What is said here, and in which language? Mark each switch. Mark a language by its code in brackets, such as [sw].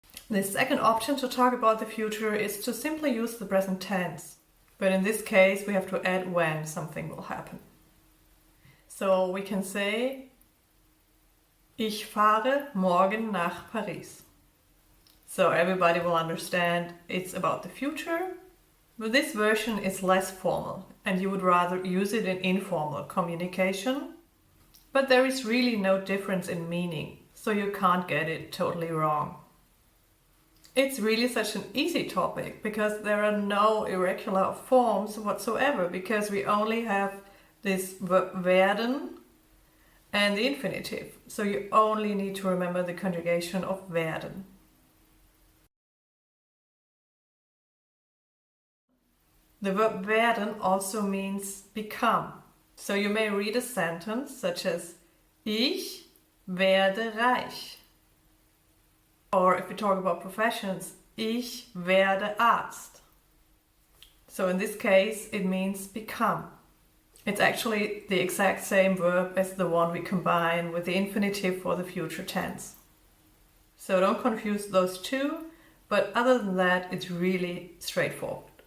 [en] The second option to talk about the future is to simply use the present tense. But in this case, we have to add when something will happen. So we can say, [de] Ich fahre morgen nach Paris. [en] So everybody will understand it's about the future, but this version is less formal and you would rather use it in informal communication. But there is really no difference in meaning, so you can't get it totally wrong. It's really such an easy topic because there are no irregular forms whatsoever, because we only have this verb werden and the infinitive. So you only need to remember the conjugation of werden. The verb werden also means become. So you may read a sentence such as [de] Ich werde reich. [en] Or if we talk about professions, [de] Ich werde Arzt. [en] So in this case, it means become. It's actually the exact same verb as the one we combine with the infinitive for the future tense. So don't confuse those two, but other than that, it's really straightforward.